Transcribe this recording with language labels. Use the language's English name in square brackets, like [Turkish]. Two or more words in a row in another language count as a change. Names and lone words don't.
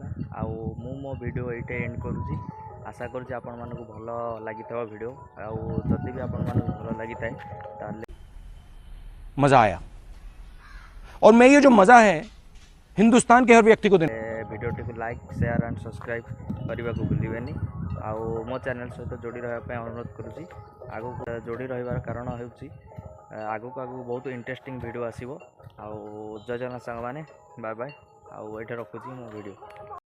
[Odia] ଆଉ ମୁଁ ମୋ ଭିଡ଼ିଓ ଏଇଠି ଏଣ୍ଡ କରୁଛି। ଆଶା କରୁଛି ଆପଣମାନଙ୍କୁ ଭଲ ଲାଗିଥିବ ଭିଡ଼ିଓ। ଆଉ ଯଦି ବି ଆପଣମାନଙ୍କୁ ଭଲ ଲାଗିଥାଏ ତାହେଲେ [Hindi] मजा आया, और मैं ये जो मजा है हिंदुस्तान के हर व्यक्ति को देना। [Odia] ଭିଡ଼ିଓଟିକୁ [English] like, share and subscribe [Odia] କରିବାକୁ ଭୁଲିବେନି। ଆଉ ମୋ ଚ୍ୟାନେଲ୍ ସହିତ ଯୋଡ଼ି ରହିବା ପାଇଁ ଅନୁରୋଧ କରୁଛି। ଆଗକୁ ଯୋଡ଼ି ରହିବାର କାରଣ ହେଉଛି ଆଗକୁ ବହୁତ [English] interesting video [Odia] ଆସିବ। ଆଉ ଜୟ ଜଗନ୍ନାଥ ସାଙ୍ଗମାନେ, [English] bye bye. [Odia] ଆଉ ଏଇଠି ରଖୁଛି ମୋ ଭିଡ଼ିଓ।